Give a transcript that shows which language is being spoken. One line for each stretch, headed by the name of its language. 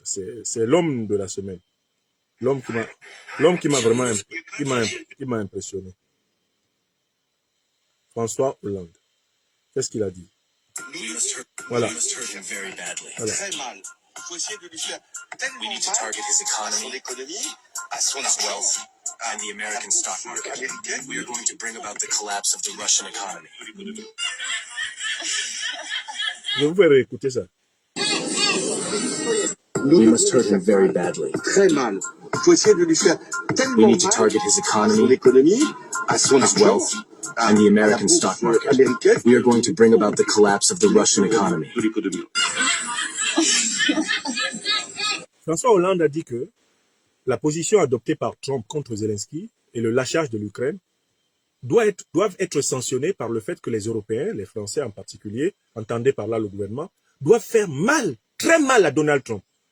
French: C'est l'homme de la semaine. L'homme qui m'a vraiment impressionné. François Hollande. Qu'est-ce qu'il a dit? Voilà. Très mal. Il faut essayer de lui faire tellement mal à son économie, à son wealth,
English: and the American stock market. We are going to bring about the collapse of the Russian economy.
French: Je vais vous faire écouter ça.
English: We must hurt him very badly.
French: Très mal. Il faut essayer de lui faire tellement mal à son économie, à son wealth,
English: and the American stock market. We are going to bring about the collapse of the Russian economy.
French: François Hollande a dit que la position adoptée par Trump contre Zelensky et le lâchage de l'Ukraine doivent être sanctionnés par le fait que les Européens, les Français en particulier, entendez par là le gouvernement, doivent faire mal, très mal à Donald Trump.